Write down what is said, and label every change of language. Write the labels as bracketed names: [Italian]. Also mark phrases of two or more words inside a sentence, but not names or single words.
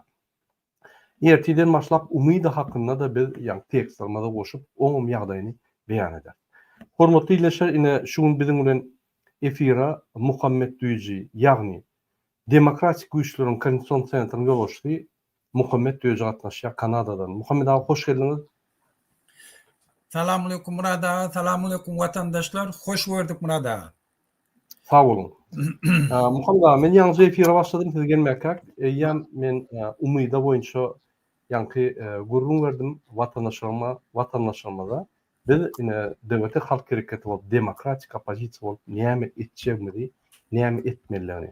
[Turkmen] Erteden başlap Umydy hakynda da biz ýanky tekstlerimize goşup oňum ýagdaýyny beýan eder. Hormatly ýyleşler, ine şu gün biziň bilen efira Muhammed Düýji, ýagny Demokratik Güýçleriň Konstitusiýon Sentrynyň ýolbaşçysy Muhammed Düýji gatnaşýar Kanadadan. Muhammed abi, hoş geldiňiz. [Turkish] Selamun aleyküm Murad ağa, selamun aleyküm vatandaşlar. Hoş gördük Murad ağa. Sağ olun. [Turkmen] Muhammed ağa, men ýalňyz efira başladym, siz gelmäkäk. Ýa men Umyda boýunça ýanky gurrun berdim watandaşlarıma da. Biz ine Demokratik Halk Hereketi bolup, demokratik opozisiýa bolup näme etjegmeli, näme etmelilerini.